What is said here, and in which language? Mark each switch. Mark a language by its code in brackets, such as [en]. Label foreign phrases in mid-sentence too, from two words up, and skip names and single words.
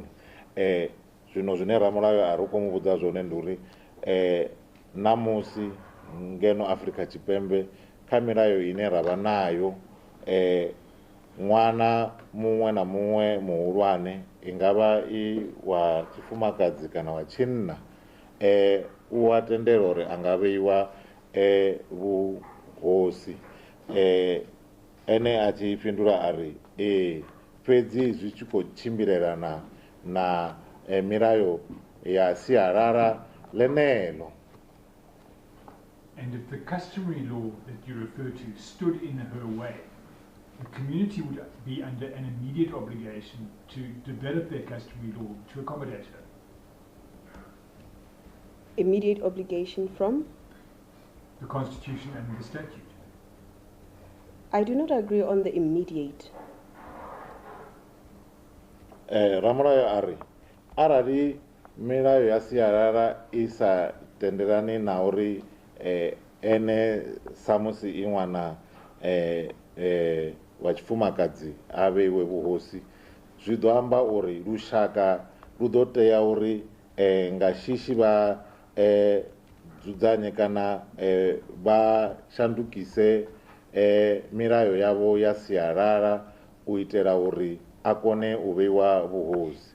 [ve] Zwino zwine ramulayo a ri khou mu vhudza zwone ndi uri namusi ngeno Afrika Tshipembe kha milayo ine ra vha nayo ṅwana muṅwe na muṅwe muhulwane i nga vha i wa tshifumakadzi kana wa tshinna u a tendela uri a nga vheiwa vhuhosi. Ene a tshi fhindula a ri fhedzi zwi tshi khou tshimbilelana na milayo ya sialala ḽeneḽo. [en] And if the customary law that you refer to stood in her way, the community would be under an immediate obligation to develop their customary law to accommodate her. Immediate obligation from? The Constitution and the statute. I do not agree on the immediate. [ve] Ramulayo a ri arali milayo ya sialala I sa tendelani na uri ene samusi I ṅwana wa tshifumakadzi a vheiwe vhuhosi, zwi ḓo amba uri lushaka lu ḓo tea uri nga shishi vha dzudzanye kana vha shandukise milayo yavho ya sialala u itela uri a kone u vheiwa vhuhosi.